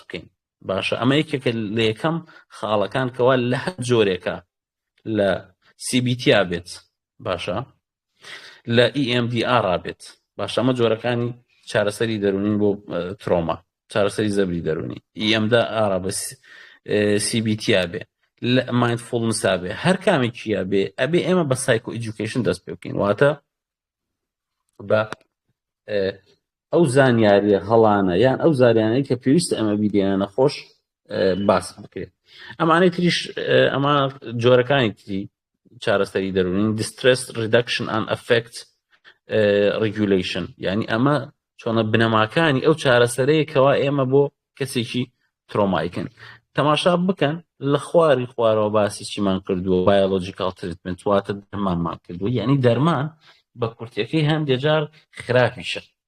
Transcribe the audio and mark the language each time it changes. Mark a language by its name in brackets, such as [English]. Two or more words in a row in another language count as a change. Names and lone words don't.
[Central Kurdish] بکەین باشە ئەمە یەکێکە لە یەکەم خاڵەکان کەوا لە هەر جۆرێکە لە CBT بێت باشە لە EMDR بێت باشە ئەمە جۆرەکانی چارەسەری دەرونین بۆ ترۆما چارەسەری زەبری دەرونی EMDR بە CBT بێ لە مایندفولنس بێ هەر کامێکیە بێ ئەبێ ئێمە بە [English] psycho education [Central Kurdish] دەست پێ بکەین واتە بە ئەو زانیاریە هەڵانە یان ئەو زانیانەی کە پێویستە ئەمە بیدێنە نەخۆش باس بکرێت ئەمانەی تریش ئەمە جۆرەکانی تری چارەسەری دەرونین [English] distress reduction and affect regulation [Central Kurdish] یعنی ئەمە چۆنە بنەماکانی ئەو چارەسەرەیە کەوا ئێمە بۆ کەسێکی ترۆمایکن تەماشا بکەن لە خوارەوە باسی چیمان کردووە [English] biological treatment [Central Kurdish] واتە دەرمانمان کردووە یعنی دەرمان بە کورتیەکەی هەندێک جار خراپیشە